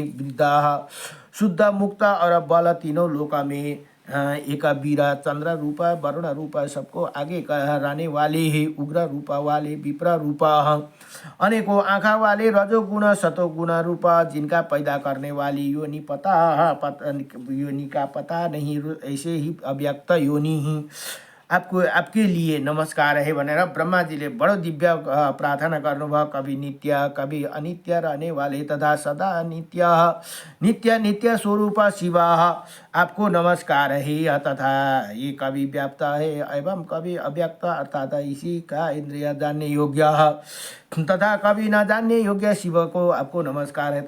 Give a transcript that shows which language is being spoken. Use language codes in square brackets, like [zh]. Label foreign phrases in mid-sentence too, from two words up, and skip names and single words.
[hi] वृद्धा शुद्ध मुक्त और बल तीनों लोका में एक वीर चंद्र रूपा वरुण रूपा, सबको आगे कराने वाले ही उग्र रूपा वाले, विप्र रूपा अनेकों आँखा वाले, रजोगुण सतोगुण रूपा, जिनका पैदा करने वाली योनि योनि का पता नहीं, ऐसे ही अव्यक्त योनि ही आपको आपके लिए नमस्कार है [ne] भनेर ब्रह्मा जी ले बडो दिव्य प्रार्थना गर्नुभयो। [hi] कभी नित्य कभी अनित्य रहने वाले तथा सदा नित्य नित्य स्वरूप शिव, आपको नमस्कार है। तथा ये कभी व्याप्त है एवं कभी अव्यक्त, अर्थात इसी का इंद्रिय जानने योग्य तथा कभी न जानने योग्य शिव को आपको नमस्कार है।